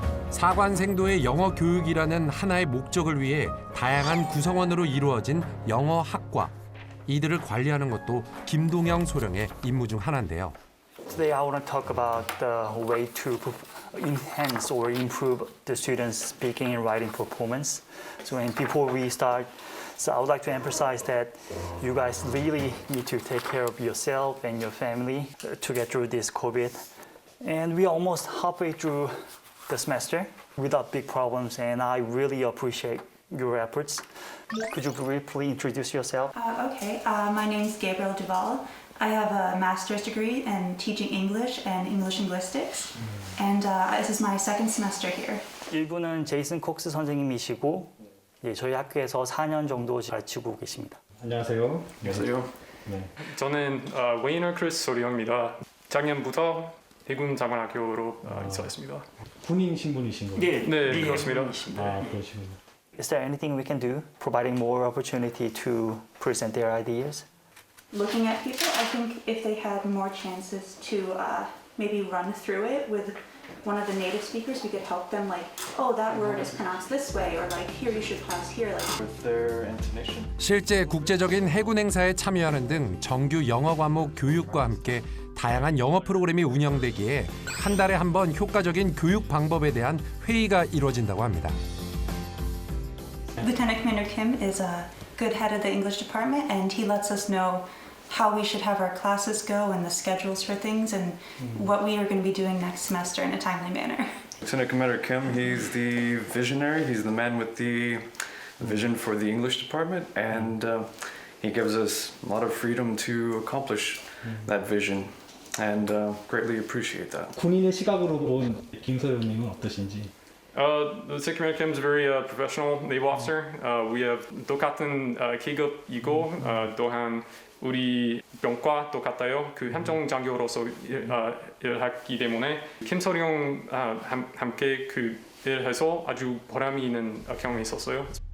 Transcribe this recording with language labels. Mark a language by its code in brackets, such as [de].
[ko] 사관생도의 영어 교육이라는 하나의 목적을 위해 다양한 구성원으로 이루어진 영어 학과. 이들을 관리하는 것도 김동영 소령의 임무 중 하나인데요. [en] Today I want to talk about the way to enhance or improve the students' speaking and writing performance. So and before we start, so I would like to emphasize that you guys really need to take care of yourself and your family to get through this COVID. And we are almost halfway through the semester without big problems, and I really appreciate your efforts. Could you briefly introduce yourself? Okay, my name is Gabriel Duval. I have a master's degree in teaching English and English linguistics, and this is my second semester here. [ko] 1부는 제이슨 콕스 선생님이시고 저희 학교에서 4년 정도 가르치고 계십니다. 안녕하세요. 안녕하세요. 네. 저는 웨이너 크리스 소리형입니다. 작년부터 해군 장관학교로 입사했습니다. 군인 신분이신 거예요? 네, 그렇습니다. 아, 그러시군요. [en] Is there anything we can do, providing more opportunity to present their ideas? Looking at people, I think if they had more chances to maybe run through it with one of the native speakers, we could help them like, oh, that word is pronounced this way, or like, here you should pronounce here. Like. With their intonation. [ko] 실제 국제적인 해군 행사에 참여하는 등 정규 영어 과목 교육과 함께 다양한 영어 프로그램이 운영되기에 한 달에 한 번 효과적인 교육 방법에 대한 회의가 이루어진다고 합니다. [en] Lieutenant Commander Kim is a good head of the English department, and he lets us know how we should have our classes go and the schedules for things and what we are going to be doing next semester in a timely manner. Lieutenant Commander Kim, he's the visionary. He's the man with the vision for the English department, and he gives us a lot of freedom to accomplish that vision, and greatly appreciate that. [ko] 군인의 시각으로 본 김소영님은 어떠신지? [en] Lieutenant Commander Kim is a very professional naval officer. We have [ko] 똑같은 계급이고 또한 우리 병과 똑같아요. 그 함정 장교로서 일하기 때문에 김소령 함께 그 일해서 아주 보람이 있는 경험이 있었어요.